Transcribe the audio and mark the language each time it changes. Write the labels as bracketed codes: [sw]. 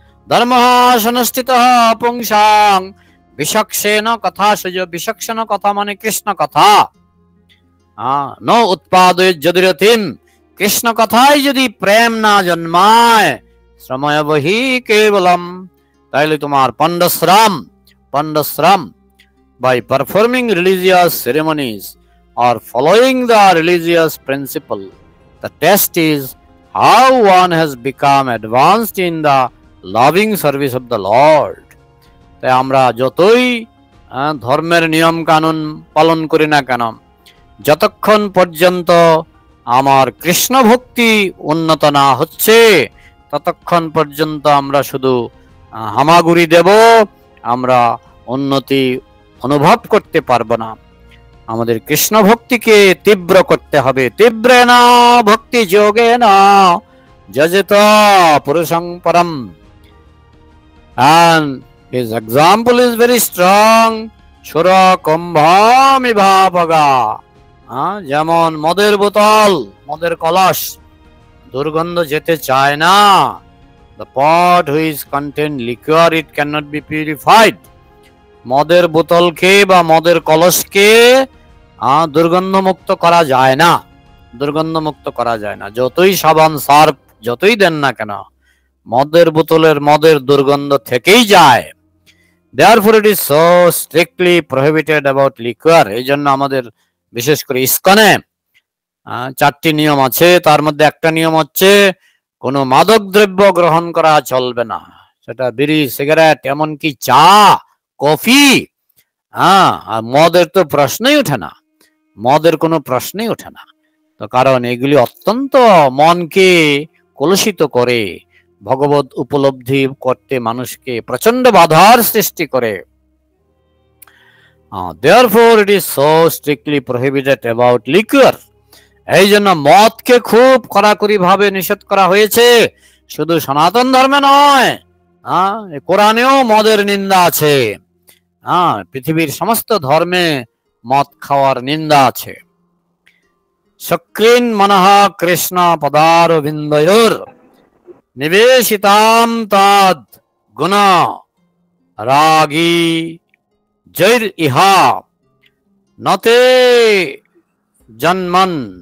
[sa] ধর্ম সংস্থিত পুংসাং [bn] বিচক্ষণ কথা, বিচক্ষণ কথা মানে কৃষ্ণ কথা। [sa] ন উৎপাদয়ৎ যদিরতিম, [bn] কৃষ্ণ কথায় যদি প্রেম না জন্মায়, [sa] শ্রময়বহি কেবলম, [bn] তাহলে তোমার পণ্ডশ্রম, পণ্ডশ্রম। [en] By performing religious ceremonies or following the religious principle, the test is how one has become advanced in the loving service of the Lord. [bn] তাই আমরা যতই ধর্মের নিয়ম কানুন পালন করি না কেন, যতক্ষণ পর্যন্ত আমার কৃষ্ণ ভক্তি উন্নত না হচ্ছে, ততক্ষণ পর্যন্ত আমরা শুধু হামাগুড়ি দেব, আমরা উন্নতি অনুভব করতে পারবো না। আমাদের কৃষ্ণ ভক্তিকে তীব্র করতে হবে। [sa] তীব্রেণ ভক্তি যোগেন যজেত পুরুষং পরম। [en] And his example is very strong. [sa] সুরা কুম্ভমিভাবগা, [bn] যেমন মদের বোতল, মদের কলস দুর্গন্ধ যেতে চায় না। [en] The pot which contain liquor, it cannot be purified. [bn] মদের বোতলকে বা মদের কলসকে দুর্গন্ধ মুক্ত করা যায় না, দুর্গন্ধ মুক্ত করা যায় না। যতই সাবান সার্ফ যতই দেন না কেন, মদের বোতলের মদের দুর্গন্ধ থেকেই যায়। [en] Therefore it is so strictly prohibited about liquor. [bn] এই জন্য আমাদের বিশেষ করে ইসকনে 4টি নিয়ম আছে। তার মধ্যে একটা নিয়ম হচ্ছে কোনো মাদক দ্রব্য গ্রহণ করা চলবে না। সেটা বিড়ি, সিগারেট, এমনকি চা, কফি। আর মদের তো প্রশ্নই ওঠে না, মদের কোনো প্রশ্নই ওঠে না। তো কারণ এগুলি অত্যন্ত মনকে কলুষিত করে, ভগবত উপলব্ধি করতে মানুষকে প্রচন্ড বাধার সৃষ্টি করে। [en] Therefore it is so strictly prohibited about liquor. [bn] এই জন্য মদকে খুব কড়াকড়ি ভাবে নিষেধ করা হয়েছে। শুধু সনাতন ধর্মে নয়, কোরআনেও মদের নিন্দা আছে। পৃথিবীর সমস্ত ধর্মে মদ খাওয়ার নিন্দা আছে। [sa] সক্রিন মনঃ কৃষ্ণ পদারবিন্দয়োর নিবেশিতাম তদ গুণ রাগী জৈর ইহা নতে জন্মন